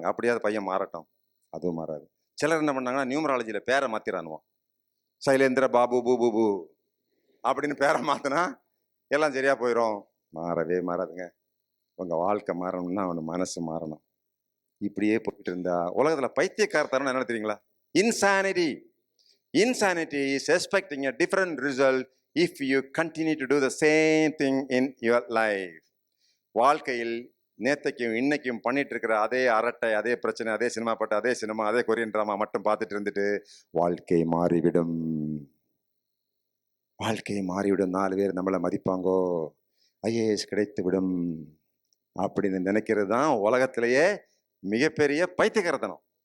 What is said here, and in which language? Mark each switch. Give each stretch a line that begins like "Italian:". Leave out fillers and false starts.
Tamil: அப்படியாவது பையன் மாறட்டும். அதுவும் மாறாது. சிலர் என்ன பண்ணாங்கன்னா நியூமராலஜியில் பேரை மாற்றிடானுவோம். சைலேந்திர பாபு பூ பூ அப்படின்னு பேரை மாற்றினா எல்லாம் சரியாக போயிடும். மாறவே மாறாதுங்க. உங்கள் வாழ்க்கை மாறணும்னா அவனு மனசு மாறணும். இப்படியே போயிட்டு இருந்தா உலகத்தில் பைத்தியக்காரத்தனம் என்ன தெரியுங்களா?
English: Insanity. Insanity is expecting a different result if you continue to do the same thing in your life.
Tamil: வாழ்க்கையில் நேத்தைக்கும் இன்னைக்கும் பண்ணிட்டு இருக்கிற அதே அரட்டை, அதே பிரச்சனை, அதே சினிமா பாட்டு, அதே சினிமா, அதே கொரியன் டிராமா மட்டும் பார்த்துட்டு இருந்துட்டு வாழ்க்கை மாறிவிடும். வாழ்க்கை மாறிவிடும். 4 பேர் நம்மளை மதிப்பாங்கோ, ஐஏஎஸ் கிடைத்து விடும் அப்படின்னு நினைக்கிறது தான் உலகத்திலேயே மிகப்பெரிய பைத்தியக்காரத்தனம்.